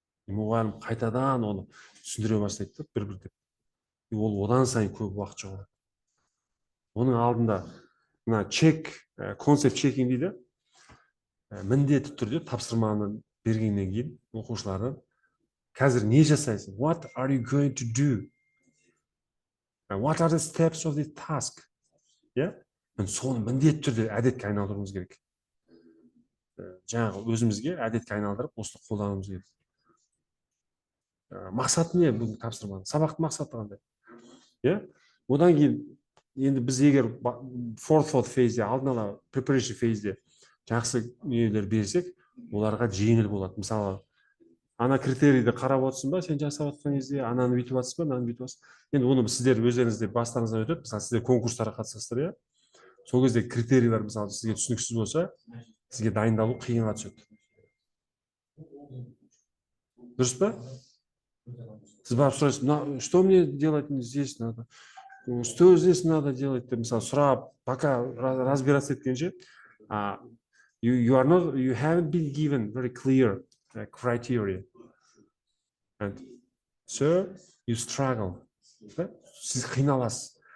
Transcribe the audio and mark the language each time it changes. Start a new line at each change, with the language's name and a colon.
Kazakh: Мұғалім қайтадан оны түсіндіре бастайды, бір-бір деп. И ол одан сайын көп уақыт жоғалады. Оның алдында мына концепт чекинг дейді. Міндетті түрде тапсырманы бергеннен кейін оқушылардан қазір не жасайсың?
English: What are you going to do? What are the steps of this task?
Kazakh: Соны міндетті түрде әдетке айналдыруымыз керек. Жаңағы өзімізге әдетке айналдырып, осыны қолдануымыз керек. Мақсаты не бұл тапсырманың? Сабақтың мақсаты қандай? Одан кейін, енді біз егер fourth phase-де, алдын ала preparation phase-де жақсы нелер берсек, оларға жеңіл болады. Мысалы, ана критерийді қарап отырсың ба, сен жасап жатқан кезде, ананы бүйтіп жатсың ба, ананы бүйтіп жатсың. Енді оны сіздер өздеріңізде бастарыңыздан өтеді, мысалы, сіздер конкурстарға қатысасыздар, сол кезде критерийлер, мысалы, сізге түсініксіз болса, сізге дайындалу қиынға түседі. Дұрыс па? Сіз барып сұрайсыз,
Russian: что мне делать здесь надо? Что здесь надо делать?
Kazakh: Мысалы, сұрап,
Russian: пока разбираться
Kazakh: еткенше,
English: you haven't been given very clear criteria. And so you struggle.
Kazakh: Сіз қиналасыз.